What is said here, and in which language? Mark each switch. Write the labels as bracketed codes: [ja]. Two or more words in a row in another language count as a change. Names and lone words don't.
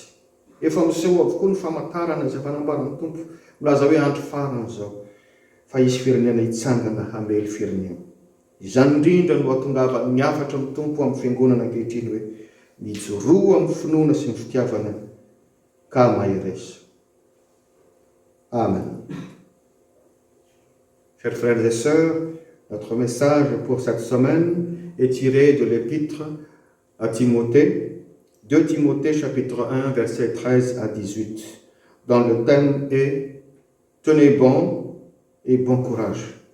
[mg] Efa miseho avokoa ny famantarana izay fanambaran'ny tompo, milaza hoe andro farany zao, fa hisy firenena hitsangana hamely firenena. Izany indrindra no hatongava ny afatra amin'ny tompo amin'ny fiangonana ankehitriny hoe mijoroa amin'ny finoana sy ny fitiavana ka mahay reza. Amen. [fr] Chers frères et sœurs, notre message pour cette semaine est tiré de l'épître à Timothée, 2 Timothée chapitre 1 versets 13 à 18, dont le thème est « Tenez bon et bon courage ».